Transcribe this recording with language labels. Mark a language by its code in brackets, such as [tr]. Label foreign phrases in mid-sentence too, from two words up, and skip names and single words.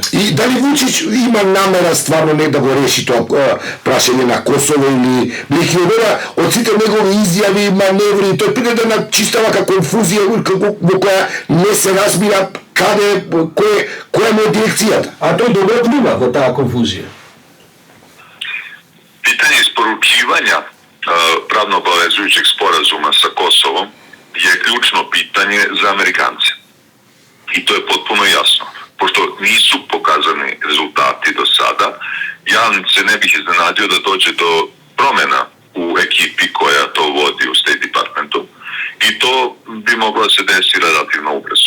[mk] И дали Вучиć има намера стварно не да го реши тоа прашање на Косово или Михилова, од сите негови изјави, маневри, тој приде да начистава како конфузија во која не се разбира каде, која му е дирекцијата. А тој добро плива во таа конфузија. [sr] Pitanje isporučivanja pravno obavezujućeg sporazuma sa Kosovom je ključno pitanje za Amerikance. I to je potpuno jasno. Pošto nisu pokazani rezultati do sada, ja se ne bih iznenadio da dođe do promjena u ekipi koja to vodi u State Departmentu i to bi moglo da se desi relativno ubrzo.